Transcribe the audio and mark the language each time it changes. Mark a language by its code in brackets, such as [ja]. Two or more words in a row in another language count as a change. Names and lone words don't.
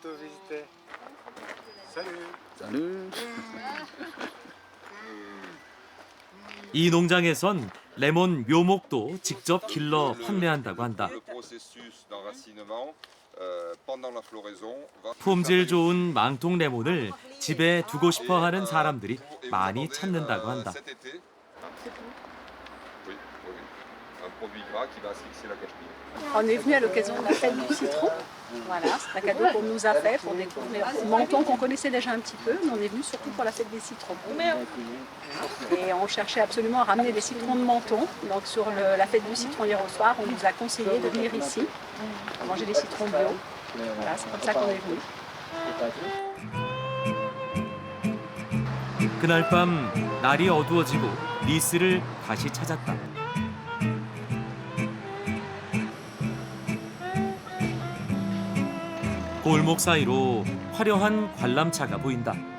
[ko] 이 농장에선 레몬 묘목도 직접 길러 판매한다고 한다. 품질 좋은 망통 레몬을 집에 두고 싶어 하는 사람들이 많이 찾는다고 한다. [fr] un produit gras qui va asphyxier la cochenille. On est venu à l'occasion de la fête du citron. Voilà, c'est un cadeau qu'on nous a fait pour découvrir Menton qu'on connaissait déjà un petit peu, mais on est venu surtout pour la fête des citrons. Et on cherchait absolument à ramener des citrons de Menton. Donc sur la fête du citron hier au soir, on nous a conseillé de venir ici, à manger des citrons bio. Voilà, c'est comme ça qu'on est venu. [ko] 그날 밤 날이 어두워지고 리스를 다시 찾았다. 골목 사이로 화려한 관람차가 보인다.